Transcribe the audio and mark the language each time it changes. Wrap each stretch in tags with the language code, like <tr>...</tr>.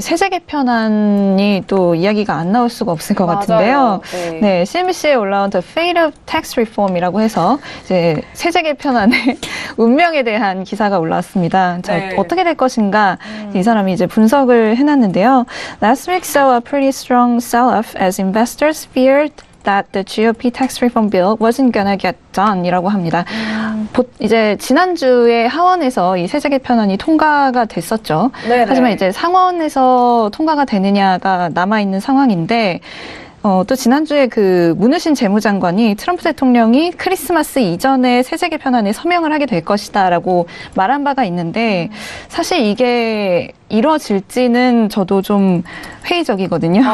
<ko>세제 개편안이 또 이야기가 안 나올 수가 없을 것 같은데요. 네. 네, CNBC에 올라온 The Fate of Tax Reform이라고 해서 이제 세제 개편안의 운명에 대한 기사가 올라왔습니다. 자, 네. 어떻게 될 것인가 이 사람이 이제 분석을 해놨는데요.</ko> <en>Last week saw a pretty strong sell-off as investors feared that the GOP tax reform bill wasn't gonna get done</en> <ko>이라고 합니다. 이제 지난주에 하원에서 이 세제 개편안이 통과가 됐었죠. 네네. 하지만 이제 상원에서 통과가 되느냐가 남아있는 상황인데 또 지난주에 그 문우신 재무장관이 트럼프 대통령이 크리스마스 이전에 세제 개편안에 서명을 하게 될 것이다라고 말한 바가 있는데 사실 이게 이루어질지는 저도 좀 회의적이거든요.</ko>